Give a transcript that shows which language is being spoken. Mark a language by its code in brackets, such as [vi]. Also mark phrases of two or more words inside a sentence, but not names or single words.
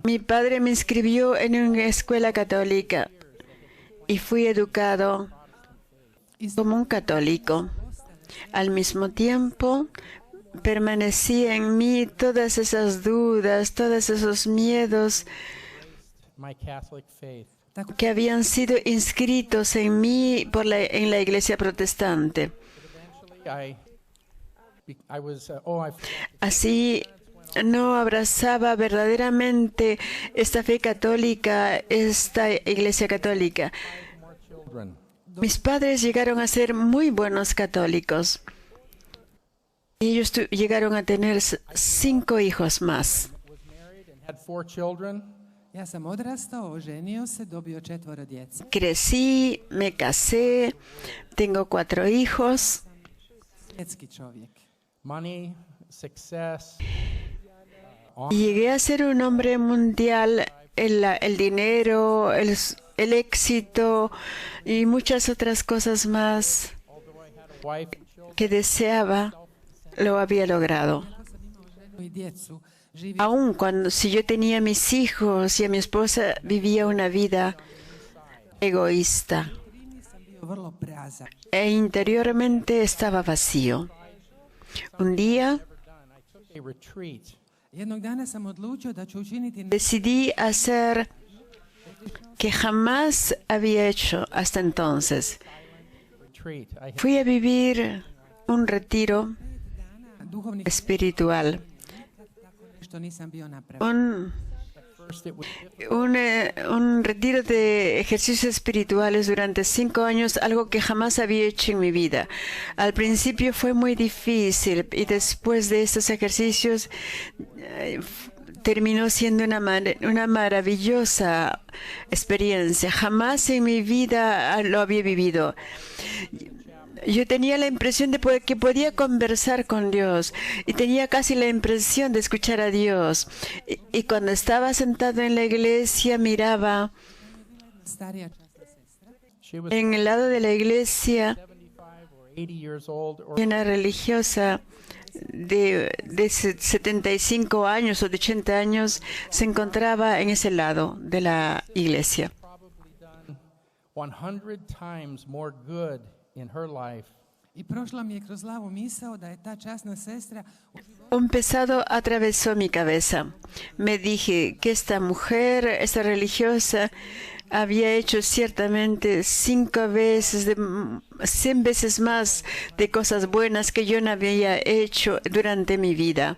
[es] mi padre me inscribió en una escuela católica y fui educado como un católico. Al mismo tiempo, permanecía en mí todas esas dudas, todos esos miedos [en] my Catholic faith. [es] que habían sido inscritos en mí en la iglesia protestante. Así no abrazaba verdaderamente esta fe católica, esta iglesia católica. Mis padres llegaron a ser muy buenos católicos. Ellos llegaron a tener 5 hijos más. [hr] Ja sam odrastao, oženio se, dobio 4 djece. [es] Crecí, me casé, tengo 4 hijos. [hr] Svjetski čovjek. [en] Money, success, [es] Y llegué a ser un hombre mundial. El dinero, el éxito y muchas otras cosas más [en] wife, [es] que deseaba, lo había logrado. [hr] I djecu živi [es] Aun cuando si yo tenía mis hijos y a mi esposa, vivía una vida egoísta [hr] bio vrlo prazan. [es] e interiormente estaba vacío. Un día [en] a retreat. [hr] Jednog dana sam odlučio da ću učiniti [es] decidí hacer que jamás había hecho hasta entonces. [en] Retreat. I had [es] Fui a vivir un retiro [hr] duhovnih [es] espiritual. [hr] što nisam bio napravio. [en] first it was [es] Un retiro de ejercicios espirituales durante 5 años, algo que jamás había hecho en mi vida. Al principio fue muy difícil y después de estos ejercicios terminó siendo una maravillosa experiencia. Jamás en mi vida lo había vivido. Yo tenía la impresión de que podía conversar con Dios y tenía casi la impresión de escuchar a Dios. Y cuando estaba sentado en la iglesia, miraba [hr] Starija časna sestra. [en] she was [es] en el lado de la iglesia [en] 75 or 80 years old, or [es] una religiosa de 75 años o de 80 años se encontraba en ese lado de la iglesia. [en] probably done 100 times more good in her life [hr] I prošla mi je kroz glavu misao da je ta časna sestra [es] Un pesado atravesó mi cabeza. Me dije que esta mujer, esta religiosa, había hecho ciertamente 100 veces más de cosas buenas que yo no había hecho durante mi vida.